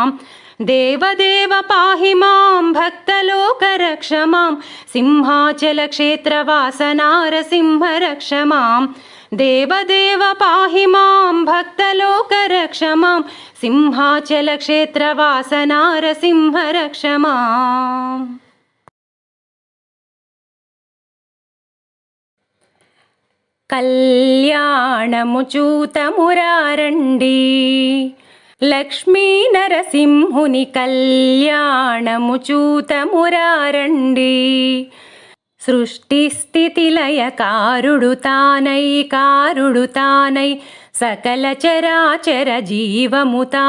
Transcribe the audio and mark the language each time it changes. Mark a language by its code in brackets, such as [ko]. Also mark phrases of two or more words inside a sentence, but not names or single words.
[sa] देवदेव पाहि मां भक्तलोक रक्ष मां सिंहाचलक्षेत्रवास नारसिंह रक्ष मां देवदेव पाहि मां भक्तलोक रक्ष मां सिंहाचलक्षेत्रवास नारसिंह रक्ष मां कल्याणकारिणे [te] కళ్యాణము చూతమురారండి. లక్ష్మీ నరసింహుని కళ్యాణము చూతమురారండి. సృష్టి స్థితి లయ కారుడు తానై సకల చరాచర జీవము